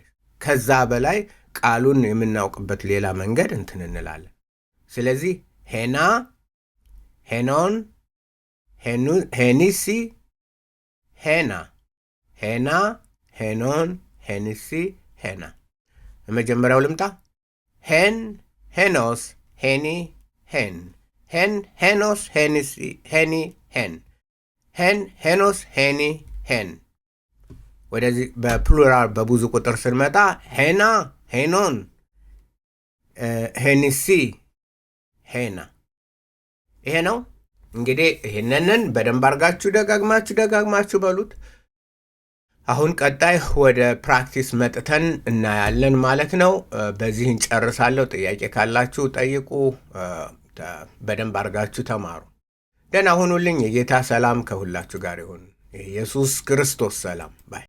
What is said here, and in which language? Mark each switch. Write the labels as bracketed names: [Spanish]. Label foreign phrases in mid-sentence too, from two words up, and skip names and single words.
[Amharic] ከዛ በላይ ቃሉን የምናውቅበት ሌላ መንገድ እንትን እንላለን። ስለዚህ ሄና፣ ሄኖን፣ ሄኒሲ፣ ሄና፣ ሄኖን፣ ሄኒሲ፣ ሄና። የመጀመሪያው ልምጣ። ሄኖስ፣ ሄኒ፣ ሄኖስ፣ ሄኒሲ፣ ሄኒ፣ ሄኖስ፣ ሄኒ፣ ሄን። ወደዚህ በፕሉራል በብዙ ቁጥር ስንመጣ ሄና፣ ሄኖን፣ ሄኒሲ፣ ሄና። ይሄ ነው እንግዲህ። ይህንን በደንብ አድርጋችሁ ደጋግማችሁ በሉት። አሁን ቀጣይ ወደ ፕራክቲስ መጥተን እናያለን ማለት ነው። በዚህ እንጨርሳለሁ። ጥያቄ ካላችሁ ጠይቁ። በደንብ አድርጋችሁ ተማሩ። ደህና ሁኑልኝ። የጌታ ሰላም ከሁላችሁ ጋር ይሁን። የኢየሱስ ክርስቶስ ሰላም ባይ